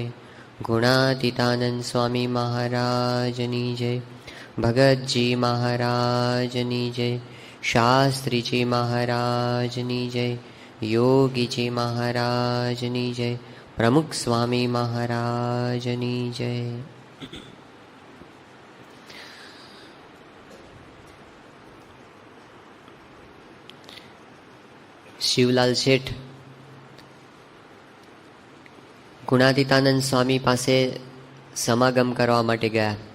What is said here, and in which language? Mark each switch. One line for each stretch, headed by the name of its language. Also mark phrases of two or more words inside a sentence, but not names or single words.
Gujarati: ગુણાતીતાનંદ સ્વામી મહારાજની જય। ભગતજી મહારાજની જય। શાસ્ત્રી જી મહારાજની જય। યોગી જી મહારાજની જય। પ્રમુખ સ્વામી મહારાજની જય। શિવલાલ શેઠ ગુણાતીતાનંદ સ્વામી પાસે સમાગમ કરવા માટે ગયા.